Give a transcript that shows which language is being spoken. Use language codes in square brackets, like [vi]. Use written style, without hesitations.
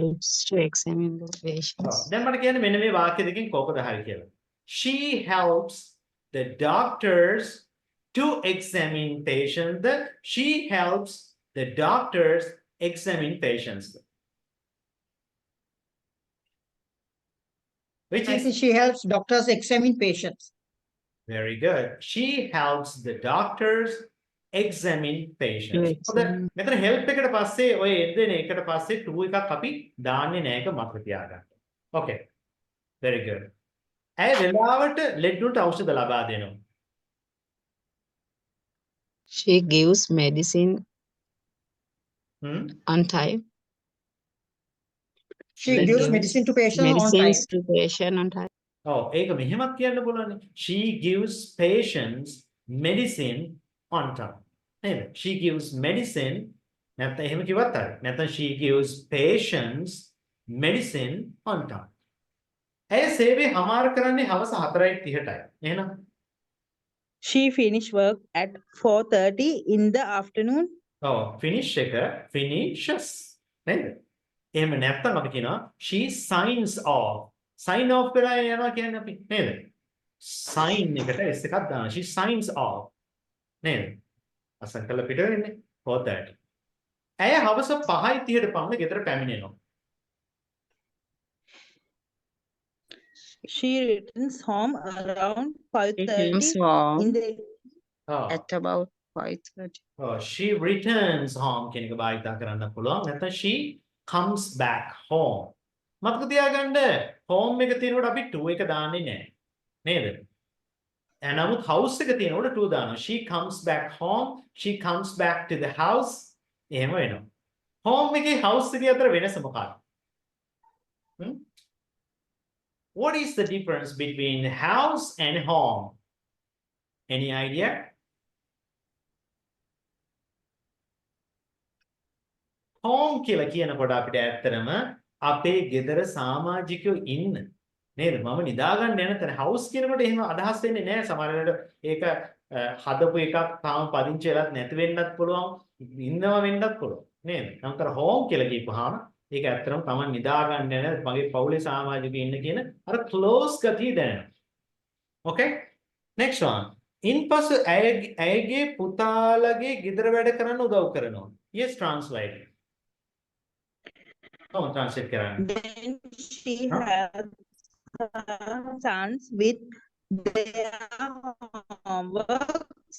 [en] helps to examine the patients. [si] දැන් මට කියන්න මෙන්න මේ වාක්‍ය දෙකෙන් කොහොමද හරි කියලා. [en] She helps the doctors to examine patients. She helps the doctors examine patients. Which I is think she helps doctors examine patients. very good. She helps the doctors examine patients. examine. [si] මෙතන help එකට පස්සේ ඔය එද්දෙන එකට පස්සේ to එකක් අපි දාන්නේ නැහැ එක මතක තියාගන්න. [en] Okay. Very good. [si] ඇය වෙලාවට ලෙඩ වලට ඖෂධ ලබා දෙනවා. [en] She gives medicine Hmm? on time. She She gives gives medicine to patients on time. medicines to patient on time. [si] ඔව් ඒක මෙහෙමත් කියන්න පුළුවන්. [en] She gives patients medicine on time. [si] නේද? [en] She gives medicine [si] නැත්නම් එහෙම කිව්වත් හරි. [en] නැත්නම් she gives patients medicine on time. [si] ඇය සේවය හමාර කරන්නේ හවස 4:30ටයි. එහෙනම් [en] She finish work at 4:30 in the afternoon. [si] ඔව් finish එක finishes නේද? එහෙම නැත්නම් අපි කියනවා [en] she signs off. [si] sign off කරලා යනවා කියන්නේ අපි නේද? sign එකට s එකක් දානවා. [en] she signs off. [si] නේද? අසංකල පිට වෙන්නේ 4:30. ඇය හවස 5:30ට පමණ ගෙදර පැමිණෙනවා. [en] She returns home around She comes 5:30 home in the [si] ඔව්. [en] at about 5:30. Oh, she returns home [si] කියන එක භාවිතා කරන්න පුළුවන්. [en] නැත්නම් she comes back home. [si] මතක තියාගන්න home එක තියෙනකොට අපි to එක දාන්නේ නැහැ. නේද? නමුත් house එක තියෙනකොට to දානවා. [en] She comes back home. She comes back to the house. [si] එහෙම වෙනවා. home එකේ house එකේ අතර වෙනස මොකක්ද? [en] What is the difference between house and home? Any idea? [si] home කියලා කියනකොට අපිට ඇත්තටම අපේ ගෙදර සමාජිකයෝ ඉන්න නේද? මම නිදා ගන්න යන තැන house කියනකොට එහෙම අදහස් වෙන්නේ නැහැ. සමහර වෙලාවට ඒක හදපු එකක් තාම පදිංචි වෙලත් නැති වෙන්නත් පුළුවන්. ඉන්නව වෙන්නත් පුළුවන්. නේද? නමුත් home කියලා කියපුවාම ඒක ඇත්තටම Taman නිදා ගන්න යන මගේ පවුලේ සමාජිකයෝ ඉන්න කියන අර close ගතිය දැනෙනවා. [en] Okay? Next one. [si] ඉන්පසු ඇයගේ පුතාලගේ ගෙදර වැඩ කරන්න උදව් කරනවා. [en] Yes, translate. [si] Oh, translate කරන්න. [en] then she helps her sons with their homework.